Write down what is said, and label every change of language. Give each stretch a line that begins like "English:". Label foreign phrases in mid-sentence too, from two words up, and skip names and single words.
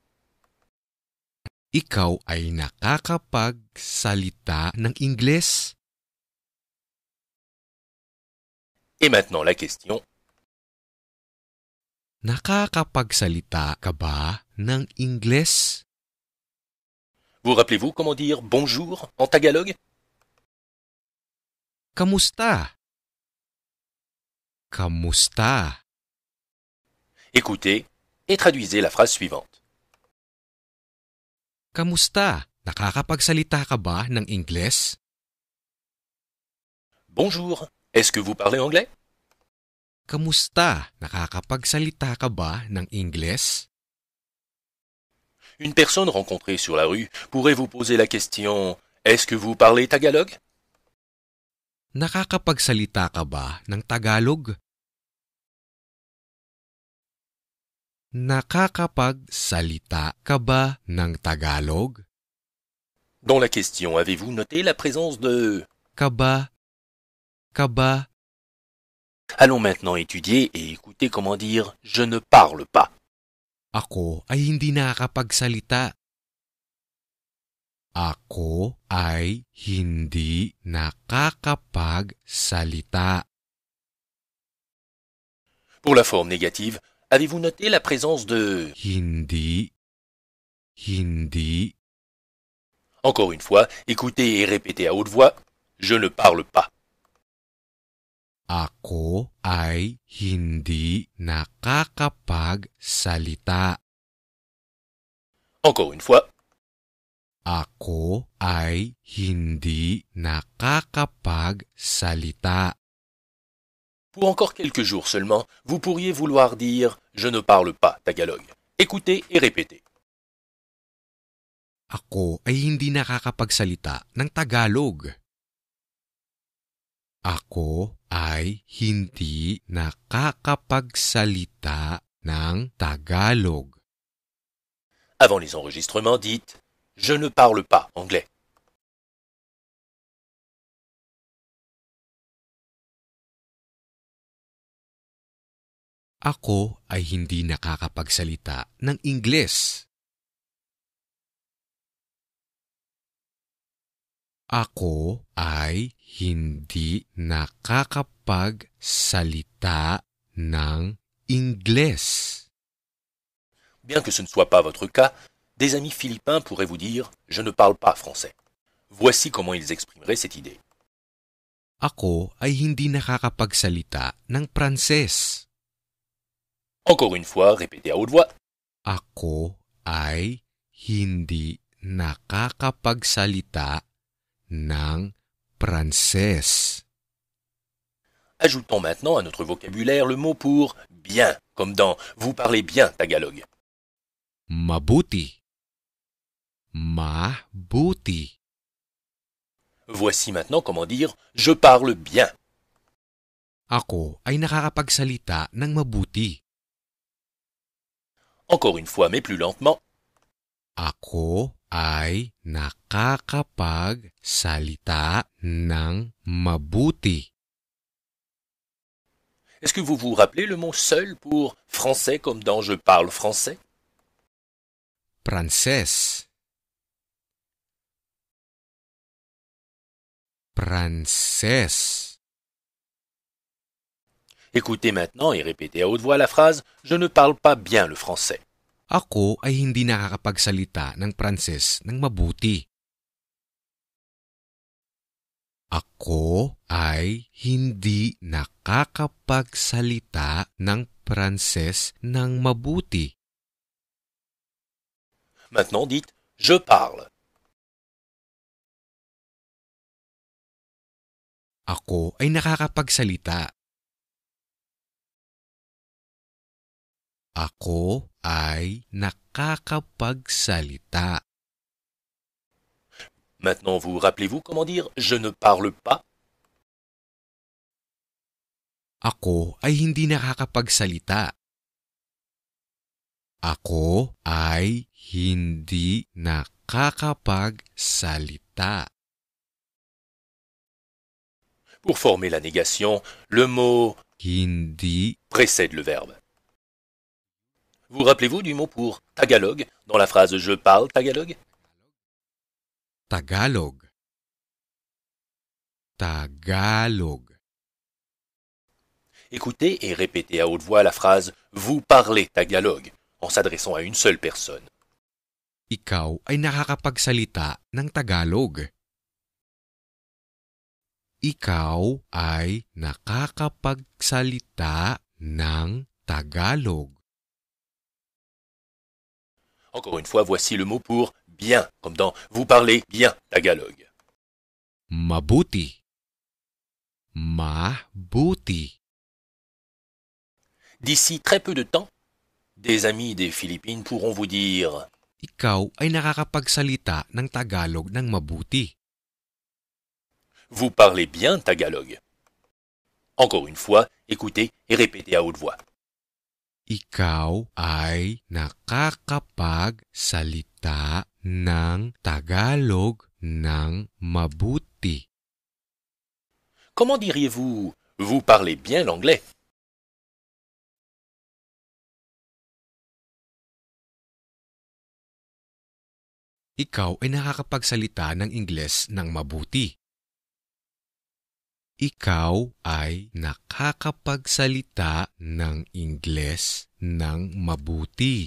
Filipino: Ikaw ay nakakapagsalita ng Ingles?
French: Et maintenant la question
Filipino: Nakakapagsalita ka ba ng Ingles?
French: vous rappelez-vous comment dire bonjour en tagalog?
Filipino: Kamusta? Kamusta?
French: Écoutez et traduisez la phrase suivante.
Filipino: Kamusta? Nakakapagsalita ka ba ng Ingles?
French: Bonjour, est-ce que vous parlez anglais?
Filipino: Kamusta? Nakakapagsalita ka ba ng Ingles?
French: Une personne rencontrée sur la rue pourrait vous poser la question est-ce que vous parlez tagalog?
Filipino: Nakakapagsalita ka ba ng Tagalog? Nakakapagsalita ka ba ng Tagalog?
French: Dans la question, avez-vous noté la présence de
Filipino: Ka ba? Ka ba?
French: Allons maintenant étudier et écouter comment dire je ne parle pas.
Filipino: Ako ay hindi nakakapagsalita. Ako ay hindi nakakapagsalita.
French: Pour la forme négative, avez-vous noté la présence de
Filipino: Hindi. Hindi.
French: Encore une fois, écoutez et répétez à haute voix je ne parle pas.
Filipino: Ako ay hindi nakakapagsalita.
French: Encore une fois,
Filipino: Ako ay hindi nakakapagsalita.
French: pour encore quelques jours seulement, vous pourriez vouloir dire je ne parle pas tagalog. Écoutez et répétez.
Filipino: Ako ay hindi nakakapagsalita ng Tagalog. Ako ay hindi nakakapagsalita ng Tagalog.
French: Avant les enregistrements, dites je ne parle pas anglais.
Filipino: Ako ay hindi nakakapagsalita ng Ingles. Ako ay hindi nakakapagsalita ng Ingles.
French: Bien que ce ne soit pas votre cas, des amis philippins pourraient vous dire je ne parle pas français. Voici comment ils exprimeraient cette idée.
Filipino: Ako ay hindi nakakapagsalita ng Pranses.
French: Encore une fois, répétez à haute voix.
Filipino: Ako ay hindi nakakapagsalita ng Pranses.
French: Ajoutons maintenant à notre vocabulaire le mot pour bien, comme dans vous parlez bien tagalog.
Filipino: Mabuti. Mabuti.
French: Voici maintenant comment dire je parle bien.
Filipino: Ako ay nakakapagsalita ng mabuti.
French: Encore une fois, mais plus lentement.
Filipino: Ako ay nakakapagsalita ng mabuti.
French: Est-ce que vous vous rappelez le mot seul pour français comme dans je parle français?
Filipino: Pranses. Pranses.
French: Écoutez maintenant et répétez à haute voix la phrase je ne parle pas bien le français.
Filipino: Ako ay hindi nakakapagsalita ng Pranses ng mabuti. Ako ay hindi nakakapagsalita ng Pranses ng mabuti.
French: Maintenant dites je parle.
Filipino: Ako ay nakakapagsalita. Ako ay nakakapagsalita.
French: Maintenant, vous rappelez-vous comment dire je ne parle pas?
Filipino: Ako ay hindi nakakapagsalita. Ako ay hindi nakakapagsalita.
French: Pour former la négation, le mot
Filipino: Hindi.
French: précède le verbe. Vous rappelez-vous du mot pour tagalog dans la phrase je parle tagalog? Tagalog. Tagalog. Écoutez et répétez à haute voix la phrase vous parlez tagalog en s'adressant à une seule personne.
Filipino: Ikaw ay nakakapagsalita ng Tagalog. Ikaw ay nakakapagsalita ng Tagalog.
French: Encore une fois, voici le mot pour bien, comme dans vous parlez bien tagalog.
Filipino: Mabuti. Mabuti.
French: D'ici très peu de temps, des amis des Philippines pourront vous dire
Filipino: Ikaw ay nakakapagsalita ng Tagalog ng mabuti.
French: vous parlez bien tagalog. Encore une fois, écoutez et répétez à haute voix.
Filipino: Ikaw ay nakakapagsalita ng Tagalog ng mabuti.
French: Comment diriez-vous vous parlez bien l'anglais?
Filipino: Ikaw ay nakakapagsalita ng Ingles ng mabuti. Ikaw ay nakakapagsalita ng Ingles ng mabuti.